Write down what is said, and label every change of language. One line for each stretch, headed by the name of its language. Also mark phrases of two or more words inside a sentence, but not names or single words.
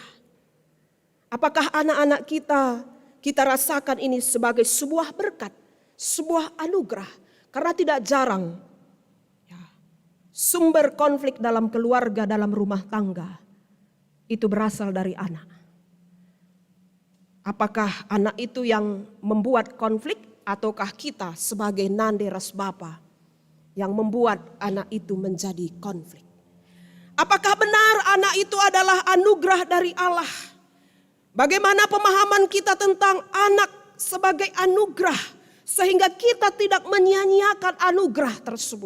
Indonesian: Apakah anak-anak kita rasakan ini sebagai sebuah berkat, sebuah anugerah. Karena tidak jarang sumber konflik dalam keluarga, dalam rumah tangga itu berasal dari anak. Apakah anak itu yang membuat konflik ataukah kita sebagai
Batak Karo: nande ras bapa
Indonesian: yang membuat anak itu menjadi konflik? Apakah benar anak itu adalah anugerah dari Allah? Bagaimana pemahaman kita tentang anak sebagai anugerah sehingga kita tidak menyia-nyiakan anugerah tersebut?